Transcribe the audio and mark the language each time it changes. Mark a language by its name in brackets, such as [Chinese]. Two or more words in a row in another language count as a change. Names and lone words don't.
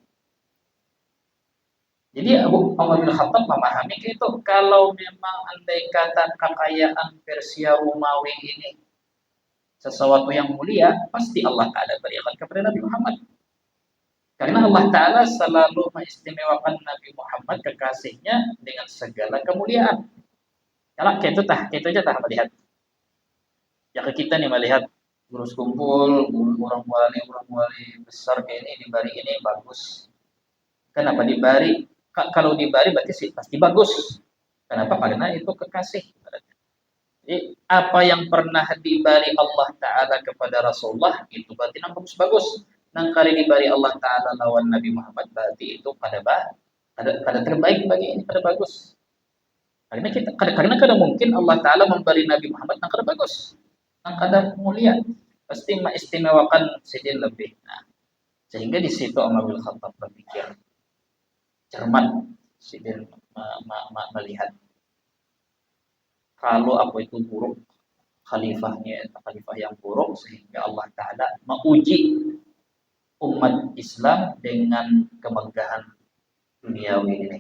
[Indonesian] Jadi Abu Umar bin Khattab memahami itu, kalau memang andai kata kekayaan Persia Romawi ini sesuatu yang mulia, pasti Allah Ta'ala berikan kepada Nabi Muhammad. Karena Allah Ta'ala selalu mengistimewakan Nabi Muhammad kekasihnya dengan segala kemuliaan. Kalau kayak itu aja tak melihat. Ya kita nih melihat guru kumpul, orang wali besar kayak ini dibari ini bagus. Kenapa dibari? Kalau dibari berarti sih pasti bagus. Kenapa? Karena itu kekasih. Jadi apa yang pernah dibari Allah Ta'ala kepada Rasulullah itu berarti bagus. [Banjar] Nang kali dibari Allah Ta'ala lawan Nabi Muhammad berarti itu pada terbaik bagi ini, pada bagus. [Indonesian] Karena kadang mungkin Allah Ta'ala memberi Nabi Muhammad yang kada bagus, yang kada mulia, pasti mengistimewakan Sidin lebih. Nah, sehingga di situ Umar bin Khattab berpikir cermat. Sidin melihat kalau aku itu buruk, khalifah yang buruk, sehingga Allah Ta'ala menguji umat Islam dengan kemegahan duniawi ini.